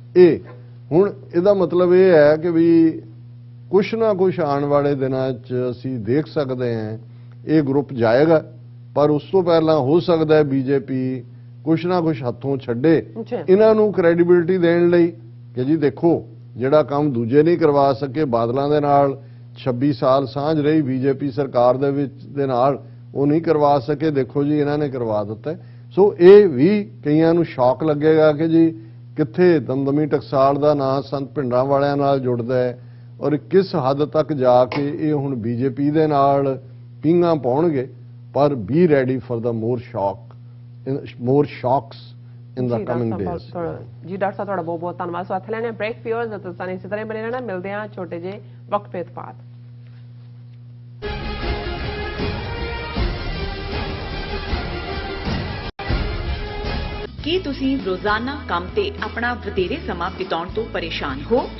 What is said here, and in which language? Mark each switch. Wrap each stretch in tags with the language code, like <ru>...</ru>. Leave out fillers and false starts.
<pa>ਇਹ ਹੁਣ ਇਹਦਾ ਮਤਲਬ ਇਹ ਹੈ ਕਿ ਵੀ ਕੁਛ ਨਾ ਕੁਛ ਆਉਣ ਵਾਲੇ ਦਿਨਾਂ 'ਚ ਅਸੀਂ ਦੇਖ ਸਕਦੇ ਹਾਂ ਇਹ ਗਰੁੱਪ ਜਾਏਗਾ, ਪਰ ਉਸ ਤੋਂ ਪਹਿਲਾਂ ਹੋ ਸਕਦਾ ਹੈ ਬੀਜੇਪੀ ਕੁਛ ਨਾ ਕੁਛ ਹੱਥੋਂ ਛੱਡੇ ਇਹਨਾਂ ਨੂੰ ਕ੍ਰੈਡੀਬਿਲਿਟੀ ਦੇਣ ਲਈ ਕਿ ਜੀ ਦੇਖੋ ਜਿਹੜਾ ਕੰਮ ਦੂਜੇ ਨਹੀਂ ਕਰਵਾ ਸਕੇ, ਬਾਦਲਾਂ ਦੇ ਨਾਲ 26 ਸਾਲ ਸਾਂਝ ਰਹੀ ਬੀਜੇਪੀ ਸਰਕਾਰ ਦੇ ਵਿੱਚ ਦੇ ਨਾਲ, ਉਹ ਨਹੀਂ ਕਰਵਾ ਸਕੇ, ਦੇਖੋ ਜੀ ਇਹਨਾਂ ਨੇ ਕਰਵਾ ਦਿੱਤਾ। ਸੋ ਇਹ ਵੀ ਕਈਆਂ ਨੂੰ ਸ਼ੌਕ ਲੱਗੇਗਾ ਕਿ ਜੀ ਕਿੱਥੇ ਦਮਦਮੀ ਟਕਸਾਲ ਦਾ ਨਾਂ ਸੰਤ ਭਿੰਡਰਾਂ ਵਾਲਿਆਂ ਨਾਲ ਜੁੜਦਾ ਹੈ, ਔਰ ਕਿਸ ਹੱਦ ਤੱਕ ਜਾ ਕੇ ਇਹ ਹੁਣ ਬੀਜੇਪੀ ਦੇ ਨਾਲ ਪੀਂਘਾਂ ਪਾਉਣਗੇ।</pa> <en>ਪਰ be ready for the more shocks in the coming days।</en> <pa>ਜੀ ਡਾਕਟਰ ਸਾਹਿਬ ਤੁਹਾਡਾ ਬਹੁਤ ਬਹੁਤ ਧੰਨਵਾਦ। ਸੋ ਇੱਥੇ ਲੈਣੇ ਬ੍ਰੇਕ ਫਿਓਰਸ ਅਤੇ ਤੁਸੀਂ ਇਸੇ ਤਰ੍ਹਾਂ ਬਣੇ ਰਹਿਣਾ। ਮਿਲਦੇ ਹਾਂ ਛੋਟੇ ਜਿਹੇ ਵਕਫੇ ਤੋਂ ਬਾਅਦ। ਕੀ ਤੁਸੀਂ ਰੋਜ਼ਾਨਾ ਕੰਮ ਤੇ ਆਪਣਾ ਵਧੇਰੇ ਸਮਾਂ ਬਿਤਾਉਣ ਤੋਂ ਪਰੇਸ਼ਾਨ ਹੋ?</pa>